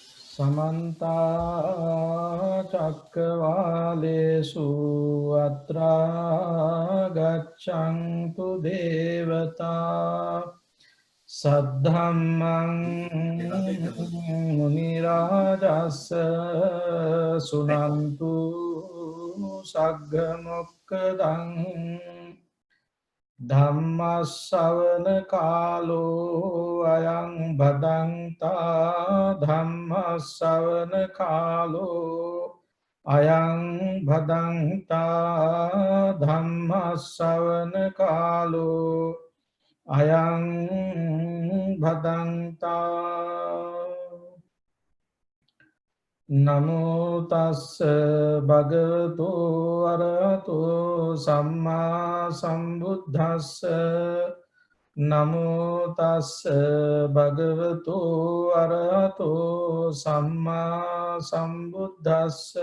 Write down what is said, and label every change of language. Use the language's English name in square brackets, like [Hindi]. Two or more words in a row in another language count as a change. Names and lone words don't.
[Pali] समन्ता चक्रवालेषु अत्रा गच्छन्तु देवता सद्धम्मं मुनिराजस्य सुनन्तु सग्गमुक्तं ධම්මස්සවන කාලෝ අයං භදන්තා ධම්මස්සවන කාලෝ අයං භදන්තා ධම්මස්සවන කාලෝ අයං භදන්තා නමෝ තස්ස භගවතු අරහතෝ සම්මා සම්බුද්දස්ස නමෝ තස්ස භගවතු අරහතෝ සම්මා සම්බුද්දස්ස